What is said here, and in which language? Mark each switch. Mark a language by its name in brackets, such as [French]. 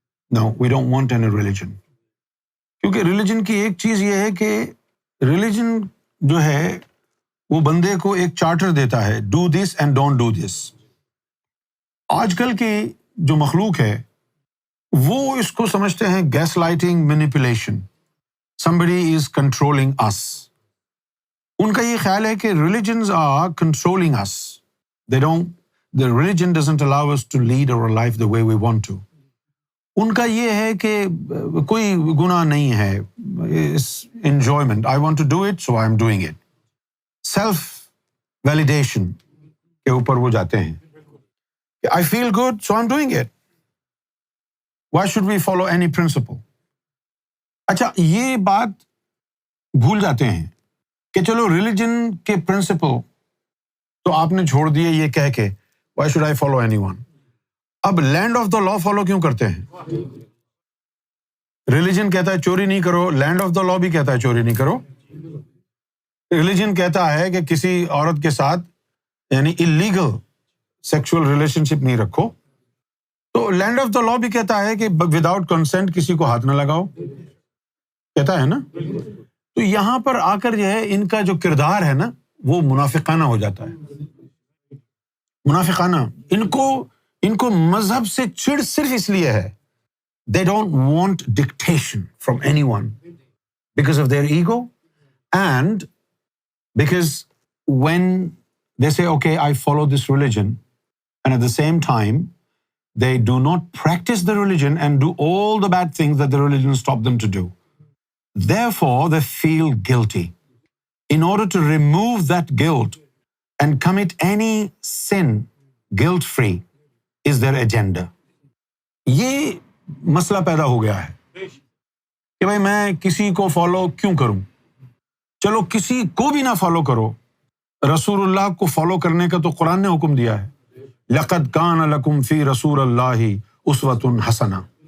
[English] No we don't want any religion. [Urdu] کیونکہ religion کی ایک چیز یہ ہے کہ ریلیجن جو ہے وہ بندے کو ایک چارٹر دیتا ہے، [English] Do this and don't do this. [Urdu] آج کل کی جو مخلوق ہے وہ اس کو سمجھتے ہیں gas lighting, manipulation, [English] somebody is controlling us. [Urdu] ان کا یہ خیال ہے کہ [English] religions are controlling us. The religion doesn't allow us to lead our life the way we want to. [Urdu] ان کا یہ ہے کہ کوئی گناہ نہیں ہے، [English] enjoyment, I want to do it so I'm doing it. [Urdu] Self validation کے اوپر وہ جاتے ہیں کہ [English] I feel good so I'm doing it. Why should we follow any principle? [Urdu] اچھا، یہ بات بھول جاتے ہیں کہ چلو ریلیجن کے پرنسپل تو آپ نے چھوڑ دیے یہ کہہ کے [English] Why should I follow anyone? [Urdu] اب land of the law follow کیوں کرتے ہیں؟ ریلیجن کہتا ہے چوری نہیں کرو، لینڈ آف دا لا بھی کہتا ہے چوری نہیں کرو. ریلیجن کہتا ہے کہ کسی عورت کے ساتھ یعنی اللیگل سیکشل ریلیشن شپ نہیں رکھو، تو لینڈ آف دا لا بھی کہتا ہے کہ وداؤٹ کنسنٹ کسی کو ہاتھ نہ لگاؤ، کہتا ہے نا. تو یہاں پر آ کر جو ہے ان کا جو کردار ہے نا وہ منافقانہ ہو جاتا ہے. منافقانہ. ان کو مذہب سے چڑ صرف اس لیے ہے [English] they don't want dictation from anyone because of their ego, and because when they say okay I follow this religion and at the same time they do not practice the religion and do all the bad things that the religion stop them to do, therefore they feel guilty. In order to remove that guilt and commit any sin guilt free is their agenda. [Urdu] یہ مسئلہ پیدا ہو گیا ہے کہ بھائی میں کسی کو فالو کیوں کروں؟ چلو کسی کو بھی نہ فالو کرو، رسول اللہ کو فالو کرنے کا تو قرآن نے حکم دیا ہے. [Arabic] لَقَدْ كَانَ لَكُمْ فِي رَسُولِ اللَّهِ أُسْوَةٌ حَسَنَةٌ.